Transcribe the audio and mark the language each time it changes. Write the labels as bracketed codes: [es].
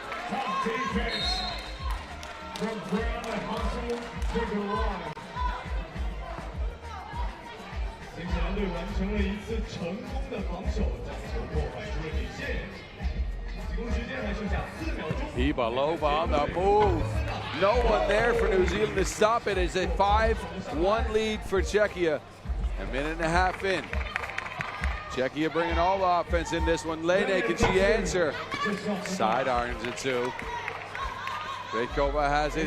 [en] Top defense from Brown and hustle to the line. [zh] 新西兰队完成了一次成功的防守，将球破坏出了底线。进攻时间还剩下4秒钟。 [en] Hibalova on the move. No one there for New Zealand to stop it. It's a 5-1 lead for Czechia. A minute and a half in. Czechia bringing all the offense in this one. Lene, can she answer? Side irons it too. Brekova has it.